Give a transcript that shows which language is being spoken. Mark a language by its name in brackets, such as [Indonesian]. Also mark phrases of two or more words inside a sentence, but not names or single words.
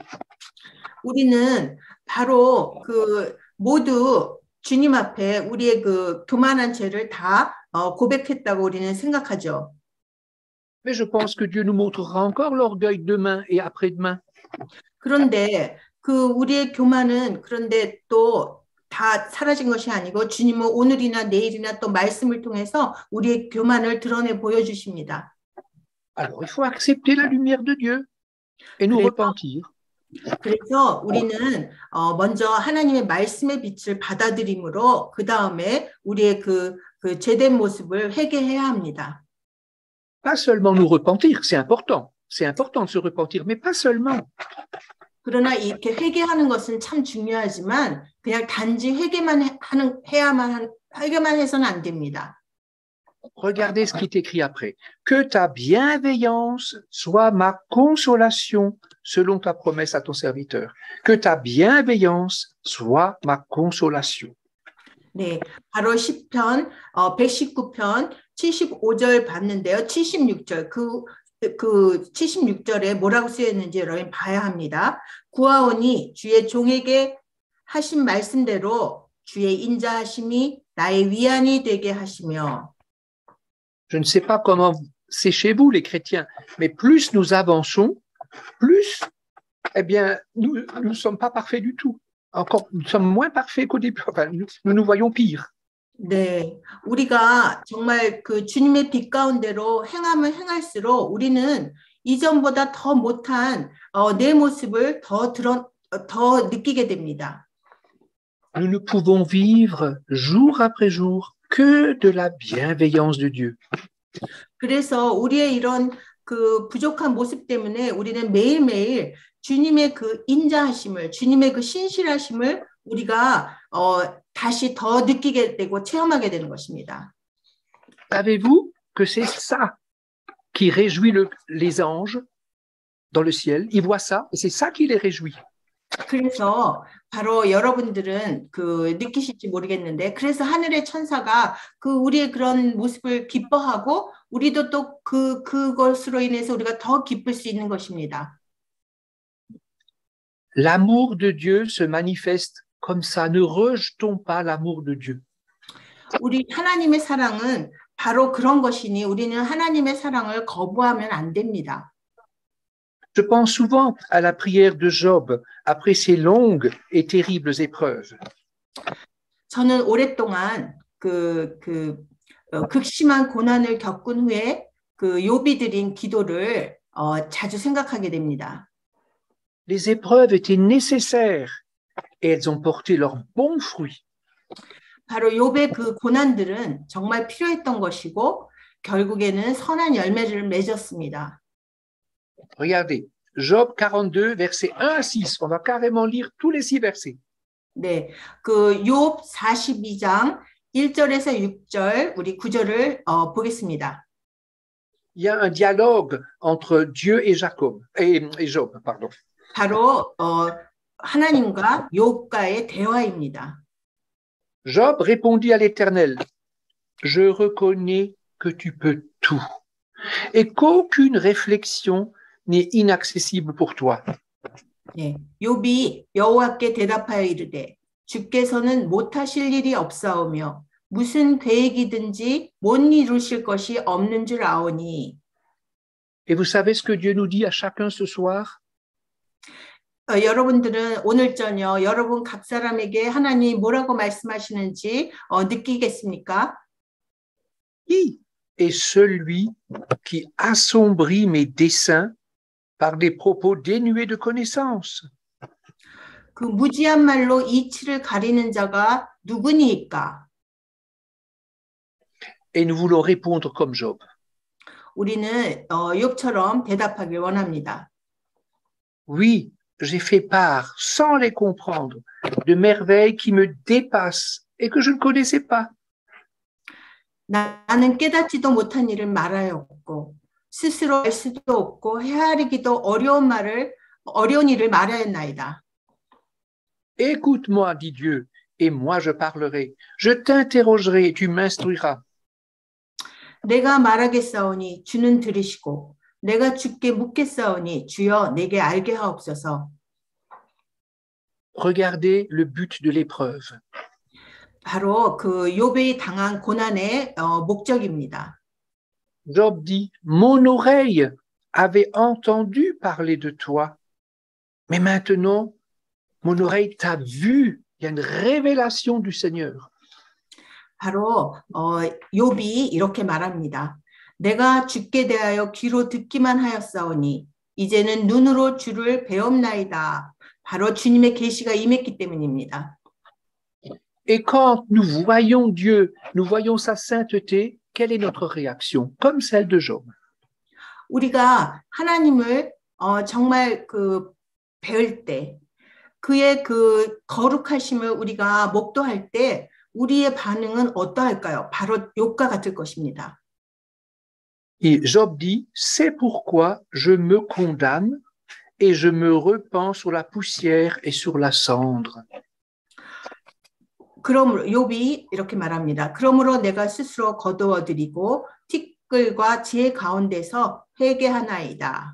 [Korean] 우리는 바로 그 모두 주님 앞에 우리의 그 교만한 죄를 다 고백했다고 우리는 생각하죠. [French] Mais je pense que Dieu nous montrera encore l'orgueil demain et après-demain. [Korean] 그런데 그 우리의 교만은 그런데 또 다 사라진 것이 아니고 주님은 오늘이나 내일이나 또 말씀을 통해서 우리의 교만을 드러내 보여주십니다. [French] Alors, il faut accepter la lumière de Dieu. et nous [Korean] 그래서, [French] repentir. [Korean] 그래서 우리는 먼저 하나님의 말씀의 빛을 받아들임으로 그 다음에 우리의 그 죄된 모습을 회개해야 합니다. [French] Pas seulement nous repentir, c'est important. C'est important de se repentir, mais pas seulement. [Korean] 그러나 이렇게 회개하는 것은 참 중요하지만 그냥 단지 회개만 해서는 안 됩니다. [French] Regardez ce qui est écrit après. Que ta bienveillance soit ma consolation selon ta promesse à ton serviteur. Que ta bienveillance soit ma consolation. [Korean] 네, 바로 시편 119편 75절 봤는데요. 76절 그 76절에 뭐라고 쓰였는지 여러분 봐야 합니다. 구하오니 주의 종에게 하신 말씀대로 주의 인자하심이 나의 위안이 되게 하시며. [French] Je ne sais pas comment c'est chez vous les chrétiens, mais plus nous avançons, plus, eh bien, nous ne sommes pas parfaits du tout. Encore, nous sommes moins parfaits qu'au début. Enfin, nous nous voyons pire. [Korean] 네, 우리가 정말 그 주님의 빛 가운데로 행함을 행할수록 우리는 이전보다 더 못한 내 모습을 더 느끼게 됩니다. [French] Nous ne pouvons vivre jour après jour que de la bienveillance de Dieu. [Korean] 그래서 우리의 이런 그 부족한 모습 때문에 우리는 매일매일 주님의 그 인자하심을, 주님의 그 신실하심을 우리가 다시 더 느끼게 되고 체험하게 되는 것입니다. [French] Savez-vous que c'est ça qui réjouit les anges dans le ciel? Ils voient ça et c'est ça qui les réjouit. [Korean] 그래서 바로 여러분들은 그 느끼실지 모르겠는데 그래서 하늘의 천사가 그 우리의 그런 모습을 기뻐하고 우리도 또 그것으로 인해서 우리가 더 기쁠 수 있는 것입니다. [French] L'amour de Dieu se manifeste comme ça. Ne rejetons pas l'amour de Dieu. [Korean] 우리 하나님의 사랑은 바로 그런 것이니 우리는 하나님의 사랑을 거부하면 안 됩니다. [French] Je pense souvent à la prière de Job après ces longues et terribles épreuves. [Korean] 저는 오랫동안 극심한 고난을 겪은 후에 그 욥이 드린 기도를 자주 생각하게 됩니다. [French] Les épreuves étaient nécessaires et elles ont porté leurs bons fruits. [Korean] 바로 욥의 그 고난들은 정말 필요했던 것이고 결국에는 선한 열매를 맺었습니다. [French] Regardez, Job 42, versets 1 à 6. On va carrément lire tous les 6 versets. [Korean] 네, 그 욥 42장 1절에서 6절 우리 9절을 보겠습니다. [French] Il y a un dialogue entre Dieu et Jacob et Job, pardon. [Korean] 바로 하나님과 욥과의 대화입니다. [French] Job répondit à l'Éternel, je reconnais que tu peux tout et qu'aucune réflexion n'est inaccessible pour toi. [Korean] 네, 욥이 여호와께 대답하여 이르되 주께서는 못하실 일이 없사오며 무슨 계획이든지 못 이루실 것이 없는 줄 아오니. [French] Et vous savez ce que Dieu nous dit à chacun ce soir? [Korean] 여러분들은 오늘 저녁 여러분 각 사람에게 하나님 뭐라고 말씀하시는지 느끼겠습니까? [French] Qui est celui qui assombrit mes desseins par des propos dénués de connaissance? [Korean] 그 무지한 말로 이치를 가리는 자가 누구니까? [French] Et nous voulons répondre comme Job. [Korean] 우리는 욥처럼 대답하길 원합니다. [French] Oui, j'ai fait part, sans les comprendre, de merveilles qui me dépassent et que je ne connaissais pas. [Korean] 나는 깨닫지도 못한 일을 말하였고 스스로 알 수도 없고 헤아리기도 어려운 일을 말하였나이다. [French] Écoute-moi, dit Dieu, et moi je parlerai. Je t'interrogerai et tu m'instruiras. [Korean] 내가 말하겠사오니 주는 들으시고 내가 주께 묻겠사오니 주여 내게 알게 하옵소서. [French] Regardez le but de l'épreuve. [Korean] 바로 그 욥이 당한 고난의 목적입니다. [French] Job dit, mon oreille avait entendu parler de toi, mais maintenant, mon oreille t'a vu. Il y a une révélation du Seigneur. [Korean] 바로 욥이 이렇게 말합니다. 내가 주께 대하여 귀로 듣기만 하였사오니 이제는 눈으로 주를 배옵나이다. 바로 주님의 계시가 임했기 때문입니다. [French] Et quand nous voyons Dieu, nous voyons sa sainteté, quelle est notre réaction? Comme celle de Job. [Korean] 우리가 하나님을 정말 배울 때, 그의 그 거룩하심을 우리가 목도할 때 우리의 반응은 어떠할까요? 바로 욥과 같을 것입니다. [French] Et Job dit, c'est pourquoi je me condamne et je me repens sur la poussière et sur la cendre. [Korean] 그러므로 욥이 이렇게 말합니다. 그러므로 내가 스스로 거두어드리고 티끌과 지혜 가운데서 회개하나이다.